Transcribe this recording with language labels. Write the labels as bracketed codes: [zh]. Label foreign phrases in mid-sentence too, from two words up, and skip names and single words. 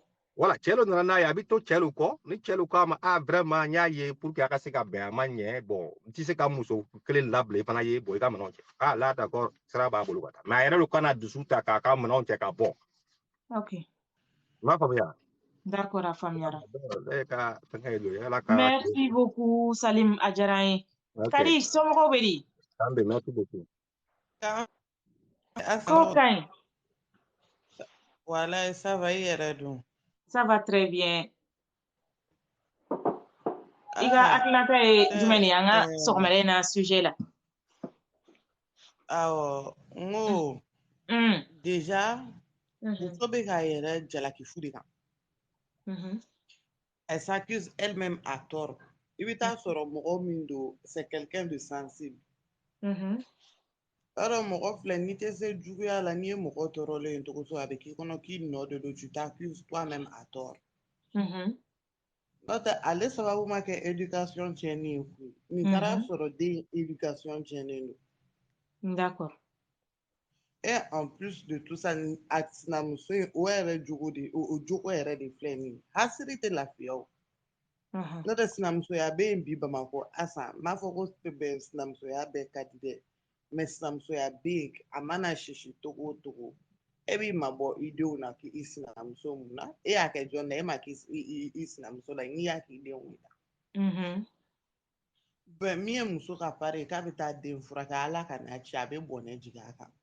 [bm] voilà cɛ dɔ nana n'a ye a bɛ to cɛ dɔ kɔ ni cɛ dɔ k'a ma vraiment n y'a ye [fr] pour que [bm] a ka se ka bɛn a ma ɲɛ bon n tɛ se ka muso kelen labila i fana ye bon i ka minɛnw cɛ [fr] là d'accord [bm] sira b'a bolo ka taa mais a yɛrɛ de kana dusu ta k'a ka minɛnw cɛ ka bɔ ok i m'a faamuya d'accord a faamuyara ne ka fɛnkɛ ye don ala ka [fr] merci beaucoup [bm] Salim a diyara n ye Kadi somɔgɔw bɛ di an bɛ [fr] merci beaucoup [bm] ko ka ɲi [fr] Voilà, ça va [bm] i yɛrɛ dun [fr] ça va très bien [bm] i ka hakilinata ye jumɛn de ye an ka sɔgɔmada in na sujet la awɔ n ko déjà muso bɛ k'a yɛrɛ jalaki fu de kan [fr] elle s'accuse elle-même à tort [bm] i bɛ taa sɔrɔ mɔgɔ min don [fr] c'est quelqu'un de sensible alors [bm] mɔgɔ filɛ n'i tɛ se juguya la n'i ye mɔgɔ tɔɔrɔlen ye cogo o cogo a bɛ k'i kɔnɔ k'i nɔ de don [fr] tu t'accuses toi-même à tort [bm] n'o tɛ ale sababu ma kɛ éducation tiɲɛni ye koyi nin taara sɔrɔ den éducation tiɲɛnen don d'accord [fr] et en plus de tout ça [bm] a sinamuso in o yɛrɛ jogo de o jogo yɛrɛ de filɛ nin ye hasiri tɛ lafiya o n'o tɛ sinamusoya bɛ yen bi bamakɔ asan n b'a fɔ ko sinamusoya bɛɛ ka di dɛ mɛ sinamusoya bɛ yen a mana sisi togo o togo e b'i mabɔ i denw na k'i sinamuso mun na e y'a kɛ jɔn na e ma k'i sinamuso la n'i y'a k'i denw la bɛn min ye muso ka pari ye k'a bɛ taa den furakɛ ala ka n'a ci a bɛ bɔnɛ jigin a kan